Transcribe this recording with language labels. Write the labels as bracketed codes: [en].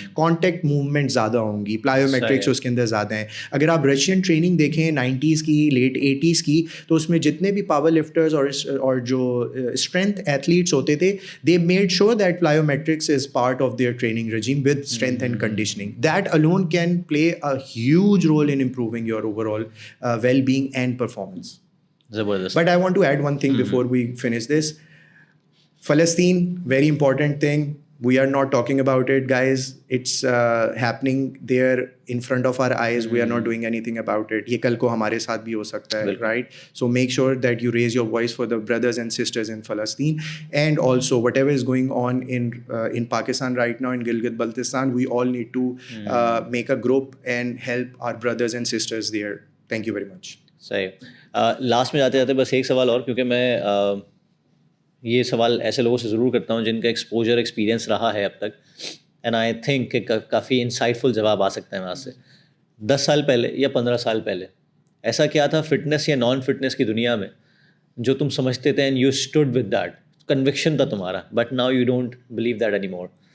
[ur] Contact movement زیادہ ہوں گی, پلائیومیٹرکس اس کے اندر زیادہ ہیں. اگر آپ رشین ٹریننگ دیکھیں 90s کی, لیٹ 80s کی, تو اس میں جتنے بھی پاور لفٹرز اور جو اسٹرینتھ ایتھلیٹس ہوتے تھے, [en] They made sure that plyometrics is part of their training regime with strength and conditioning. That alone can play a huge role in improving your overall well-being and performance. [ur] Zabardast. [en] But I want to add one thing before we finish this. Palestine, very important thing. We are not talking about it, guys. It's happening there in front of our eyes. We are not doing anything about it. [ur] Ye kal ko hamare saath bhi ho sakta hai, [en] right? So make sure that you raise your voice for the brothers and sisters in Palestine. And also whatever is going on in Pakistan right now, in Gilgit-Baltistan, we all need to make a group and help our brothers and sisters there. Thank you very much. [ur] صحیح. Last میں جاتے جاتے بس ایک سوال اور, کیونکہ میں یہ سوال ایسے لوگوں سے ضرور کرتا ہوں جن کا ایکسپوجر ایکسپیرینس رہا ہے اب تک, [en] and I think [ur] کہ کافی انسائٹ فل جواب آ سکتا ہے وہاں سے. 10 سال پہلے یا 15 سال پہلے ایسا کیا تھا فٹنس یا نان فٹنس کی دنیا میں جو تم سمجھتے تھے [en] and you stood with that, [ur] conviction تھا تمہارا, [en] But now you don't believe that any more.